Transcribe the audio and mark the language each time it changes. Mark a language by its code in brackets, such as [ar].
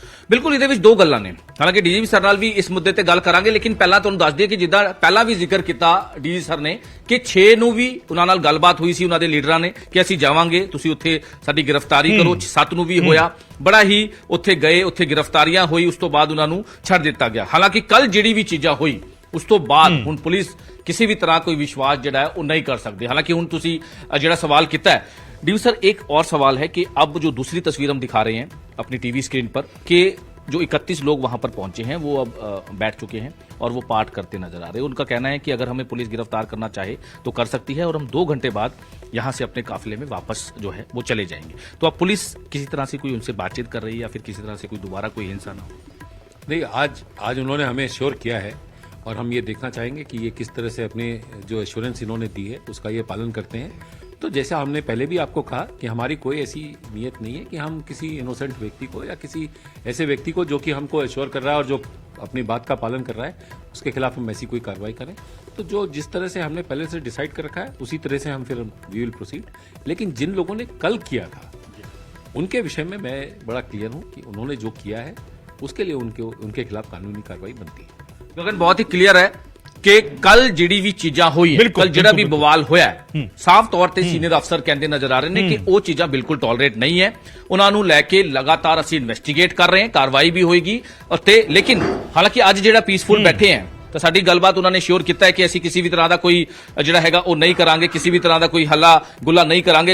[pa] ਬਿਲਕੁਲ, ਇਹਦੇ ਵਿੱਚ ਦੋ ਗੱਲਾਂ ਨੇ, ਹਾਲਾਂਕਿ ਡੀਜੀਪੀ ਸਰ ਨਾਲ ਵੀ ਇਸ ਮੁੱਦੇ ਤੇ ਗੱਲ ਕਰਾਂਗੇ, ਲੇਕਿਨ ਪਹਿਲਾਂ ਤੁਹਾਨੂੰ ਦੱਸ ਦਈਏ ਕਿ ਜਿੱਦਾਂ ਪਹਿਲਾਂ ਵੀ ਜ਼ਿਕਰ ਕੀਤਾ ਡੀਜੀ ਸਰ ਨੇ ਕਿ 6 ਨੂੰ ਵੀ ਉਹਨਾਂ ਨਾਲ ਗੱਲਬਾਤ ਹੋਈ ਸੀ ਉਹਨਾਂ ਦੇ ਲੀਡਰਾਂ ਨੇ ਕਿ ਅਸੀਂ ਜਾਵਾਂਗੇ, ਤੁਸੀਂ ਉੱਥੇ ਸਾਡੀ ਗ੍ਰਿਫਤਾਰੀ ਕਰੋ। 7 ਨੂੰ ਵੀ ਹੋਇਆ, ਬੜਾ ਹੀ ਉੱਥੇ ਗਏ, ਉੱਥੇ ਗ੍ਰਿਫਤਾਰੀਆਂ ਹੋਈ, ਉਸ ਤੋਂ ਬਾਅਦ ਉਹਨਾਂ ਨੂੰ ਛੱਡ ਦਿੱਤਾ ਗਿਆ। ਹਾਲਾਂਕਿ ਕੱਲ ਜਿਹੜੀ ਵੀ ਚੀਜ਼ਾਂ ਹੋਈ ਉਸ ਤੋਂ ਬਾਅਦ ਹੁਣ ਪੁਲਿਸ ਕਿਸੇ ਵੀ ਤਰ੍ਹਾਂ ਕੋਈ ਵਿਸ਼ਵਾਸ ਜਿਹੜਾ ਹੈ ਉਹ ਨਹੀਂ ਕਰ सकती। [hi] हालांकि [pa] ਹੁਣ ਤੁਸੀਂ ਜਿਹੜਾ [hi] सवाल किया है डी सर, एक और सवाल है कि अब जो दूसरी तस्वीर हम दिखा रहे हैं अपनी टीवी स्क्रीन पर कि जो 31 लोग वहां पर पहुंचे हैं वो अब बैठ चुके हैं और वो पाठ करते नजर आ रहे हैं। उनका कहना है कि अगर हमें पुलिस गिरफ्तार करना चाहे तो कर सकती है और हम 2 घंटे बाद यहां से अपने काफिले में वापस जो है वो चले जाएंगे। तो अब पुलिस किसी तरह से कोई उनसे बातचीत कर रही है या फिर किसी तरह से कोई दोबारा कोई हिंसा ना हो? नहीं, आज उन्होंने हमें श्योर किया है और हम ये देखना चाहेंगे कि ये किस तरह से अपने जो एश्योरेंस इन्होंने दी है उसका ये पालन करते हैं। तो जैसा हमने पहले भी आपको कहा कि हमारी कोई ऐसी नीयत नहीं है कि हम किसी इनोसेंट व्यक्ति को या किसी ऐसे व्यक्ति को जो कि हमको एश्योर कर रहा है और जो अपनी बात का पालन कर रहा है उसके खिलाफ हम ऐसी कोई कार्रवाई करें। तो जो जिस तरह से हमने पहले से डिसाइड कर रखा है उसी तरह से हम फिर [en] We will proceed. [hi] लेकिन जिन लोगों ने कल किया था उनके विषय में मैं बड़ा क्लियर हूं कि उन्होंने जो किया है उसके लिए उनके खिलाफ कानूनी कार्रवाई बनती है। गगन, बहुत ही क्लियर है कि कल [pa] ਜਿਹੜੀ ਵੀ ਚੀਜ਼ਾਂ ਹੋਈ ਹੈ, ਕੱਲ ਜਿਹੜਾ ਵੀ ਬਵਾਲ ਹੋਇਆ ਹੈ, ਸਾਫ਼ ਤੌਰ ਤੇ ਸੀਨੀਅਰ ਅਫਸਰ ਕਹਿੰਦੇ ਨਜ਼ਰ ਆ ਰਹੇ ਨੇ ਕਿ ਉਹ ਚੀਜ਼ਾਂ ਬਿਲਕੁਲ ਟੋਲਰੇਟ ਨਹੀਂ ਹੈ। ਉਹਨਾਂ ਨੂੰ ਲੈ ਕੇ ਲਗਾਤਾਰ ਅਸੀਂ ਇਨਵੈਸਟੀਗੇਟ ਕਰ ਰਹੇ ਹਾਂ, ਕਾਰਵਾਈ ਵੀ ਹੋਏਗੀ। ਤੇ ਲੇਕਿਨ ਹਾਲਾਂਕਿ ਅੱਜ ਜਿਹੜਾ ਪੀਸਫੁਲ ਬੈਠੇ ਹੈ ਤਾਂ ਸਾਡੀ ਗੱਲਬਾਤ ਉਹਨਾਂ ਨੇ ਸ਼ੋਰ ਕੀਤਾ ਹੈ ਕਿ ਅਸੀਂ ਕਿਸੇ ਵੀ ਤਰ੍ਹਾਂ ਦਾ ਕੋਈ ਜਿਹੜਾ ਹੈਗਾ ਉਹ ਨਹੀਂ ਕਰਾਂਗੇ, ਕਿਸੇ ਵੀ ਤਰ੍ਹਾਂ ਦਾ ਕੋਈ ਹੱਲਾ ਗੁੱਲਾ ਨਹੀਂ ਕਰਾਂਗੇ।